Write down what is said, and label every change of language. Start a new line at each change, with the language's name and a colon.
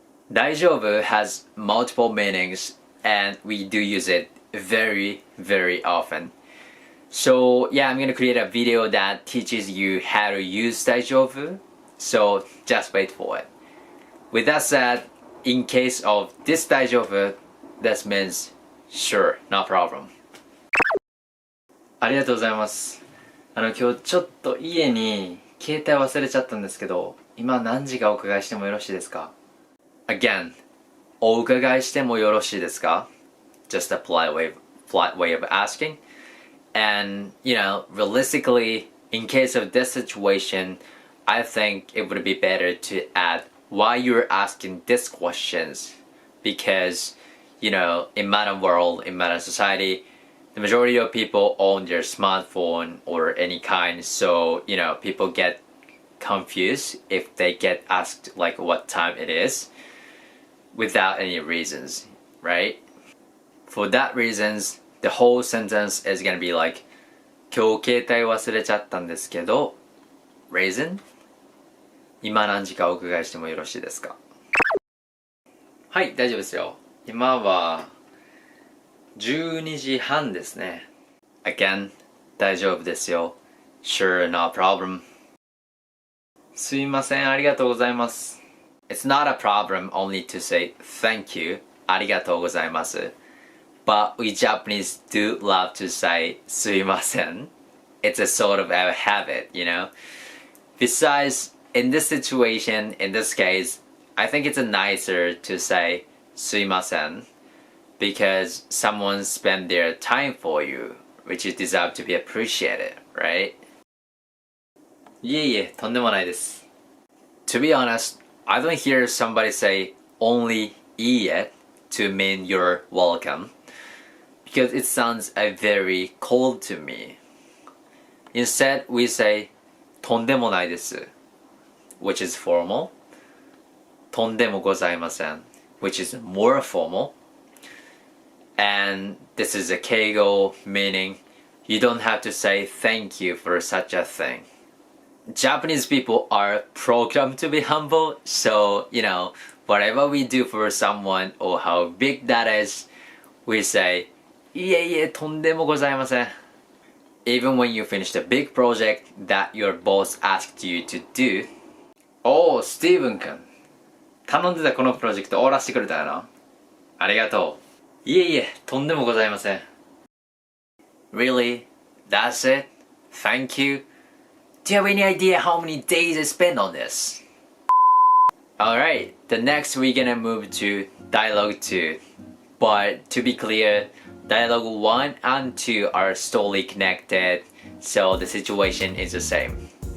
English: 大丈夫 has multiple meanings and we do use it very, very often. So yeah, I'm gonna create a video that teaches you how to use 大丈夫. So just wait for it. With that said, in case of this 大丈夫, this means sure, no problem.
Japanese: ありがとうございます。今日ちょっと家に携帯忘れちゃったんですけど、今何時かお伺いしてもよろしいですか
English: Again,
Japanese: お伺いしてもよろしいですか
English: Just a polite way of asking. And, you know, realistically, in case of this situation, I think it would be better to add why you're asking these questions. Because, you know, in modern world, in modern society, the majority of people own their smartphone or any kind, so people get confused if they get asked like what time it is without any reasons, right? For that reasons, the whole sentence is gonna be like
Japanese: 今日携帯忘れちゃったんですけど
English: reason?
Japanese: 今何時かお伺いしてもよろしいですか？はい、大丈夫ですよ。今は12時半ですね。
English: Again,
Japanese: 大丈夫ですよ。
English: Sure, no problem.
Japanese: すいません、ありがとうございます。
English: It's not a problem only to say thank you,
Japanese: ありがとうございます。
English: But we Japanese do love to say
Japanese: すいません.
English: It's a sort of a habit, Besides, in this situation, in this case, I think it's nicer to say
Japanese: すいません
English: because someone spent their time for you, which you deserve to be appreciated, right?
Japanese: いえいえ、とんでもないです。
English: To be honest, I don't hear somebody say only いいえ to mean you're welcome because it sounds very cold to me. Instead, we say
Japanese: とんでもないです
English: which is formal.
Japanese: とんでもございません
English: which is more formal. And this is a keigo meaning you don't have to say thank you for such a thing. Japanese people are programmed to be humble, so whatever we do for someone or how big that is, we say
Japanese: いえいえとんでもございません
English: even when you finish the big project that your boss asked you to do.
Japanese: おー、スティーブン君頼んでたこのプロジェクト終わらせてくれたよな。ありがとう。いえいえ、とんでもございません。
English: Really? That's it? Thank you? Do you have any idea how many days I spent on this? Alright, the next we're gonna move to dialogue 2. But to be clear, dialogue 1 and 2 are solely connected, so the situation is the same.